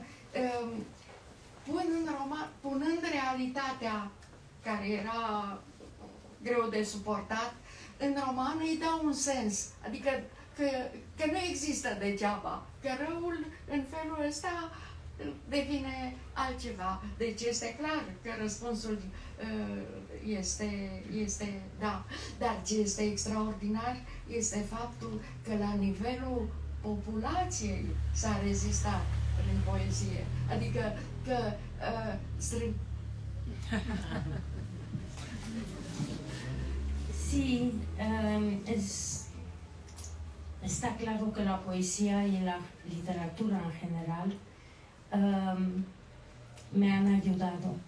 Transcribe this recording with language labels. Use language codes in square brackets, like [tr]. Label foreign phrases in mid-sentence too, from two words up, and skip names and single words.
[ro] punând realitatea care era greu de suportat, în roman îi dau un sens, adică că nu există degeaba, că răul în felul ăsta devine altceva. Deci este clar că răspunsul este da. Dar ce este extraordinar este faptul că la nivelul populației s-a rezistat prin poezie. Adică că [es] Sí, está claro que la poesía y la literatura en general me han ayudado.